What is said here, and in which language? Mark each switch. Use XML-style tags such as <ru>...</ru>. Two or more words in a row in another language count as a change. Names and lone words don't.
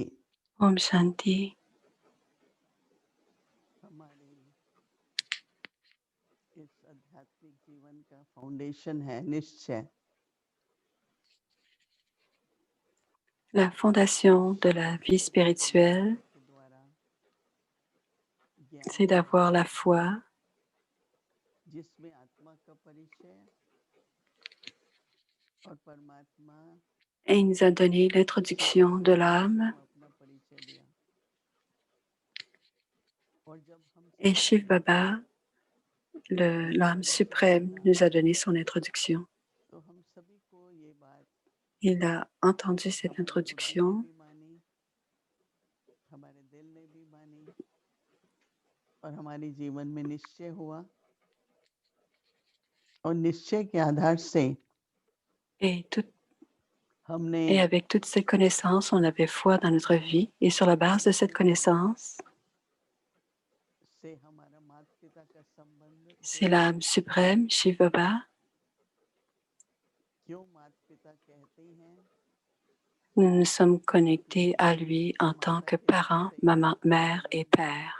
<hi>Om Shanti. हमारे इस आध्यात्मिक जीवन का फाउंडेशन है निश्चय।</hi> <fr>La fondation de la vie spirituelle, c'est d'avoir la foi</fr> <hi>जिसमें आत्मा का परिचय और परमात्मा</hi> <fr>et il nous a donné l'introduction de l'âme.</fr> <hi>अपना परिचय दिया। और जब हम</hi> <fr>Et Shiv Baba, l'âme suprême, nous a donné son introduction.</fr> <hi>तो हम सभी को ये बात</hi> <fr>Il a entendu cette introduction</fr> <hi>हमारे दिल ने भी मानी और हमारे जीवन में निश्चय हुआ और निश्चय के आधार से</hi> <fr>et avec toutes ces connaissances, on avait foi dans notre vie. Et sur la base de cette connaissance, c'est l'âme suprême, Shiv Baba. Nous nous sommes connectés à lui en tant que parents, maman, mère et père.</fr>